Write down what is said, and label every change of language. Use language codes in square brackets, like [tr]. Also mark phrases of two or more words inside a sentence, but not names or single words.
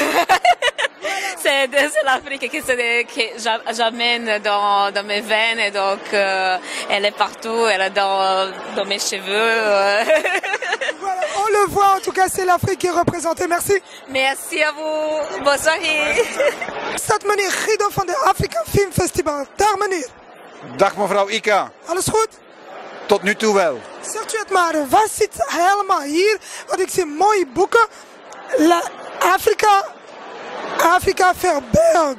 [fr] C'est l'Afrique que j'amène dans mes veines, et donc elle est partout, elle est dans mes cheveux. Voilà, on le voit, en tout cas c'est l'Afrique qui est représentée. Merci. Merci à vous. Bonne soirée. [nl] Stad meneer Guido van de Afrika Film Festival. Dag meneer. Dag mevrouw Ika. Alles goed? Tot nu toe wel. Zegt u het maar, wat zit helemaal hier? Want ik zie mooie boeken. Afrika verbeeld.